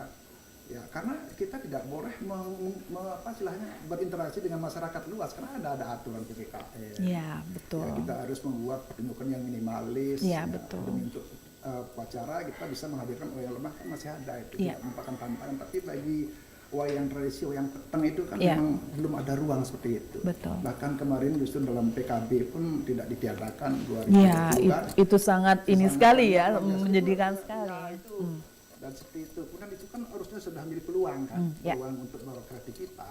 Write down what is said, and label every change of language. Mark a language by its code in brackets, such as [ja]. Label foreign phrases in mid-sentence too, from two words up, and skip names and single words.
[id] Ya karena kita tidak boleh berinteraksi dengan masyarakat luas karena ada aturan PPKM. Ya, betul. Ya, kita harus membuat pertunjukan yang minimalis. Ya, betul. Demi untuk upacara kita bisa menghadirkan wayang lemah kan masih ada itu, tidak merupakan tantangan. Tapi bagi wayang tradisi, wayang peteng itu kan memang belum ada ruang seperti itu. Betul. Bahkan kemarin justru dalam PKB pun tidak ditiadakan 2020. Ya, itu sangat ini sekali ya, menjadikan sekali. Dan seperti itu, kemudian itu kan harusnya sudah menjadi peluang kan, peluang untuk berkreativitas.